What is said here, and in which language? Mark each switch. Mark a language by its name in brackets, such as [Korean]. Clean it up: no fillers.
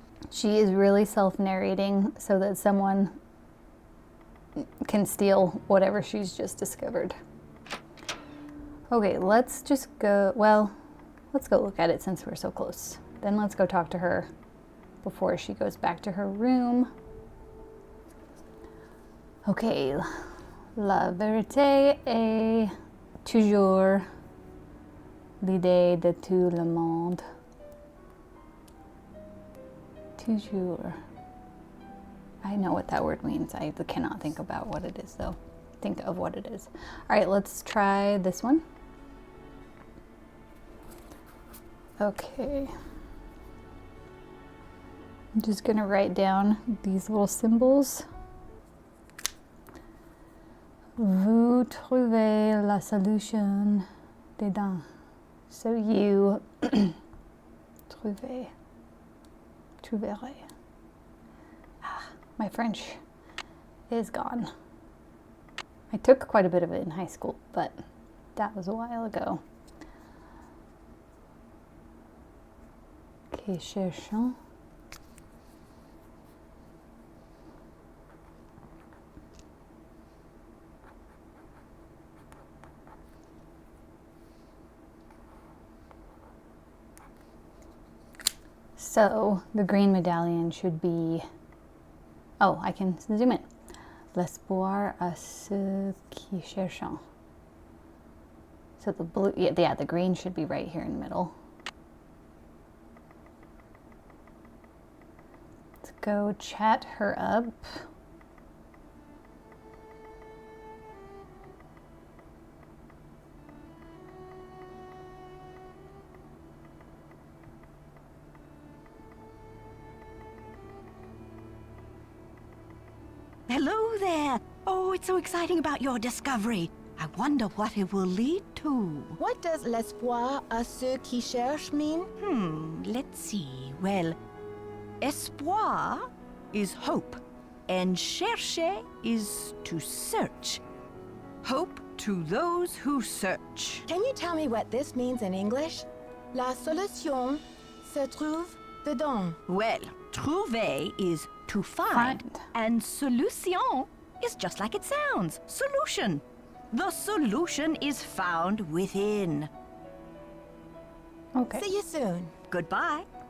[English] She is really self-narrating so that someone can steal whatever she's just discovered. Okay, let's just go, well, let's go look at it since we're so close. Then let's go talk to her before she goes back to her room. [French] Okay, la vérité est toujours l'idée de tout le monde. Toujours. [English] I know what that word means. I cannot think about what it is though. Think of what it is. All right, let's try this one. Okay. I'm just gonna write down these little symbols. [French] Vous trouvez la solution dedans. [English] So you [French] trouverez. [English] My French is gone. I took quite a bit of it in high school, but that was a while ago. [French] Okay, cherchons. [English] So the green medallion should be, oh, I can zoom in. [French] L'espoir à ceux qui cherchent. [English] So the blue, yeah, the green should be right here in the middle. Let's go chat her up. Hello there. Oh, it's so exciting about your discovery. I wonder what it will lead to. What does [French] l'espoir à ceux qui cherchent [English] mean? Let's see. Well, espoir is hope, and chercher is to search. Hope to those who search. Can you tell me what this means in English? [French] La solution se trouve dedans. [English] Well, trouver is to find, and solution is just like it sounds, solution. The solution is found within. Okay. See you soon. Goodbye.